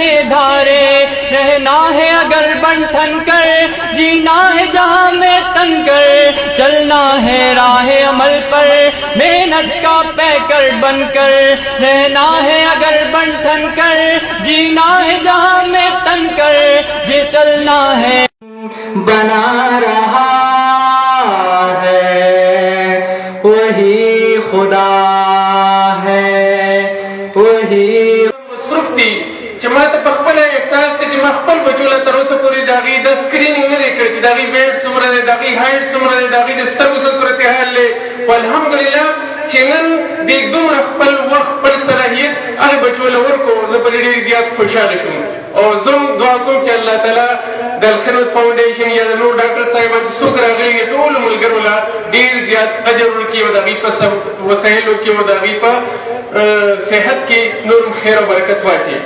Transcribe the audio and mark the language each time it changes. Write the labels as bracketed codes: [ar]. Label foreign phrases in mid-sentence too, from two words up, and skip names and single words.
[ur] دھارے، رہنا ہے اگر بن ٹھن کر، جینا ہے جہاں میں تن کر، چلنا ہے راہ عمل پر، محنت کا پیکر بن کر، رہنا ہے اگر بن ٹھن کر، جینا ہے جہاں میں تن کر، یہ چلنا ہے بنا رہا ہے، وہی خدا ہے، وہی [ps] چې ما ته په خپله احساس دی چې ما خپل بچو له تر اوسه پورې د هغې دا سکرینینګ نه دی کړی چې د هغې ویټ څومره دی، د هغې هایټ څومره دی، د هغې د سترګو څه صورتحال دی، خو الحمدلله چې نن د دومره خپل وخت خپل صلاحیت هغې بچو له ورکړو، زه په دې ډېر زیات خوشحاله شوم او زه هم دعا کوم چې الله تعالی د الخدمت فاؤنډیشن یا د نور ډاکټر صاحبان چې څوک راغلي دي ټولو ملګرو له ډېر زیات اجر ورکړي او د هغې په وسایلو کې او د هغې په صحت کې نور هم خیر او برکت واچي۔